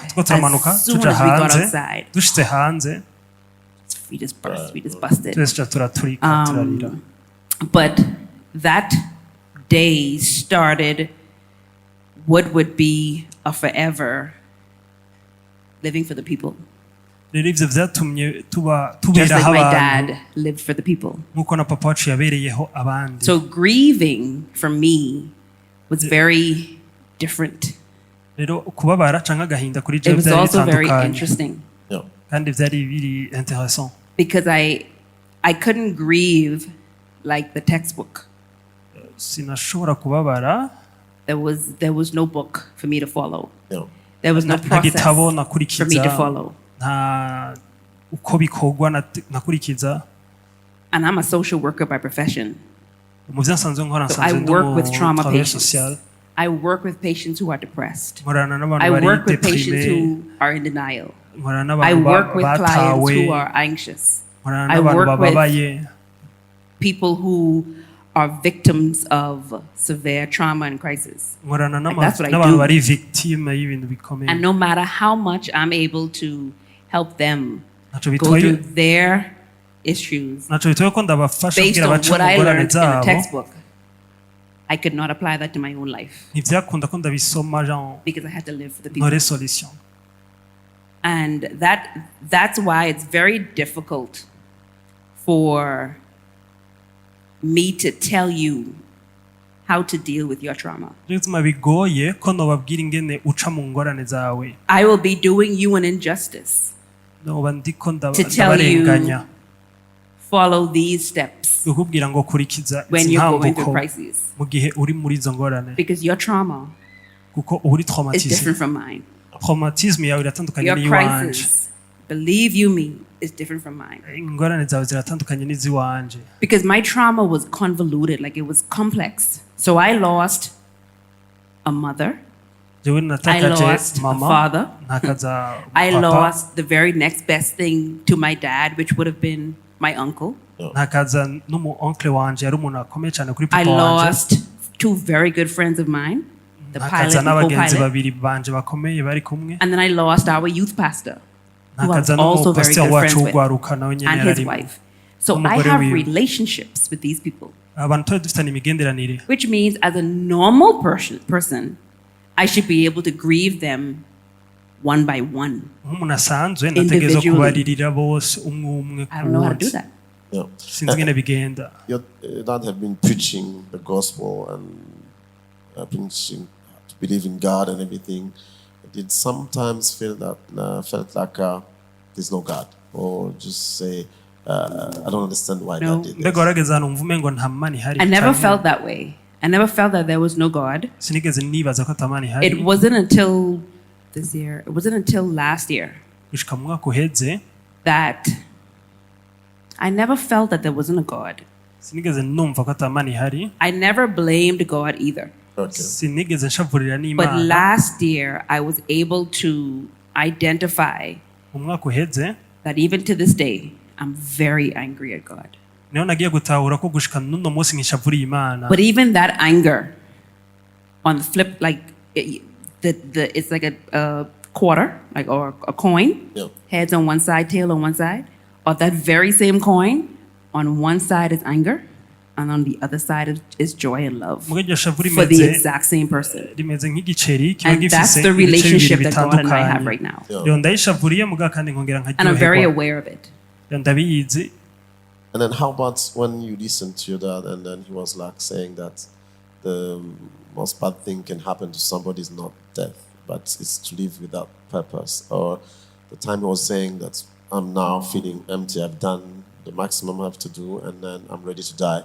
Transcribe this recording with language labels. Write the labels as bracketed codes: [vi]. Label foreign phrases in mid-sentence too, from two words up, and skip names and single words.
[en] As soon as we got outside, we just burst. We just busted. But that day started what would be a forever living for the people. [rn] rero ivyo vyatumye [en] Just [rn] tubera [en] like my [rn] abantu [en] dad lived for the people. [rn] nkuko na papa wacu yabereyeho abandi. [en] So grieving for me was very different. [rn] rero kubabara canke agahinda kuri [en] It [rn] jewe [en] was [rn] vyari [en] also very [rn] bitandukanye [en] interesting Yeah. [rn] kandi vyari biri intéressant [en] because I couldn't grieve like the textbook. [rn] sinashobora kubabara [en] There was no book for me to follow. Yeah. There was no [rn] nta [en] process [rn] gitabo [en] for me to [rn] nakurikiza [en] follow. [rn] nta uko bikorwa nakurikiza. [en] And I'm a social worker by profession. [rn] mu vyo nsanzwe nkora [en] So I [rn] nsanzwe [en] work with trauma [rn] travail [en] patients. [rn] social [en] I work with patients who are depressed. [rn] nkorana [en] I [rn] n'abantu bari [en] work with patients [rn] deprime [en] who are in denial. [rn] nkorana [en] I [rn] n'abantu [en] work with clients [rn] batawe [en] who are anxious. [rn] nkorana [en] I [rn] n'abantu [en] work with [rn] bababaye [en] people who are victims of severe trauma and crisis. [rn] nkorana [en] Like, that's what I [rn] n'abantu [en] do. [rn] bari victime y'ibintu bikomeye [en] And no matter how much I'm able to help them [rn] naco [en] go [rn] bitwaye [en] through their issues [rn] naco bitwaye ko ndabafasha [en] based [rn] kugira [en] on [rn] bace [en] what [rn] mu [en] I [rn] ngorane [en] learned in the [rn] zabo [en] textbook, I could not apply that to my own life [rn] ntivyakunda ko ndabisoma genre [en] because I had to live for the people. [rn] ntore solution. [en] And that's why it's very difficult for me to tell you how to deal with your trauma. [rn] Rero bituma bigoye ko nobabwira ingene uca mu ngorane zawe [en] I will be doing you an injustice [rn] noba ndiko [en] to tell you [rn] ndabarenganya [en] follow these steps [rn] ukubwira ngo kurikiza [en] when you're going through [rn] intambuko [en] crises [rn] mu gihe uri muri izo ngorane [en] because your trauma [rn] kuko uba uri [en] is [rn] traumatisme [en] different from mine. [rn] traumatisme yawe iratandukanye [en] Your [rn] n'iyiwanje [en] crisis, believe you me, is different from mine. [rn] ingorane zawe ziratandukanye n'iziwanje [en] Because my trauma was convoluted, like it was complex. So I lost a mother, [rn] jewe [en] I [rn] natakaje [en] lost a [rn] mama [en] father, [rn] ntakaza [en] I [rn] papa [en] lost the very next best thing to my dad, which would have been my uncle. [rn] ntakaza n'umu oncle wanje yari umuntu akomeye cyane kuri [en] I [rn] papa wanje [en] lost two very good friends of mine, the pilot [rn] ntakaza [en] and [rn] n'abagenzi [en] co-pilot. [rn] babiri banje bakomeye bari kumwe [en] And then I lost our youth pastor, who I was [rn] ntakaza [en] also very [rn] n'umupasiteri [en] good [rn] wacu [en] friends with, [rn] w'ugwaruka nawe nyene [en] and his [rn] yararimo [en] wife. So I [rn] Umugore [en] have [rn] wiwe. [en] relationships with these people, [rn] abantu twari dufitanye imigenderanire [en] which means as a normal person, I should be able to grieve them one by one. [rn] nk'umuntu asanzwe nategerezwa [en] Individually. [rn] kubaririra bose umwe umwe [en] I don't know how to do that. Yeah. [rn] sinzi ingene bigenda [en] Your dad had been preaching the gospel and preaching to believe in God and everything. Did sometimes felt like there's no God, or just say I don't understand why No. God did [rn] mbega [en] this. [rn] warageze ahantu mva umengo nta mana ihari [en] I never [rn] canke [en] felt that way. I never felt that there was no God. [rn] sinigeze nibaza ko ata mana [en] It [rn] ihari [en] wasn't until this year, it wasn't until last year [rn] gushika mu mwaka uheze [en] that I never felt that there wasn't a God. [rn] sinigeze numva ko ata mana ihari [en] I never blamed God either. Okay. [rn] sinigeze nshavurira [en] But [rn] n'imana [en] last year, I was able to identify [rn] mu mwaka uheze [en] that even to this day, I'm very angry at God. [rn] niho nagiye gutahura ko gushika n'uno munsi nkishavuriye imana [en] But even that anger, on the flip, like it's like a quarter, like or a coin, Yeah. heads on one side, tail on one side, or that very same coin, on one side is anger, and on the other side is joy and love [rn] muga iryo shavu [en] for the [rn] rimeze [en] exact same person. [rn] rimeze nk'igiceri kiba [en] And that's [rn] gifise [en] the [rn] ibice bibiri [en] relationship that God and I [rn] bitandukanye [en] have right now. Yeah. [rn] rero ndayishavuriye muga kandi nkongera [en] And I'm very [rn] nkaryoherwa [en] aware of it. [rn] rero ndabizi. [en] And then how about when you listen to your dad and then he was like saying that the most bad thing can happen to somebody is not death, but it's to live without purpose. Or the time he was saying that I'm now feeling empty, I've done the maximum I have to do and then I'm ready to die.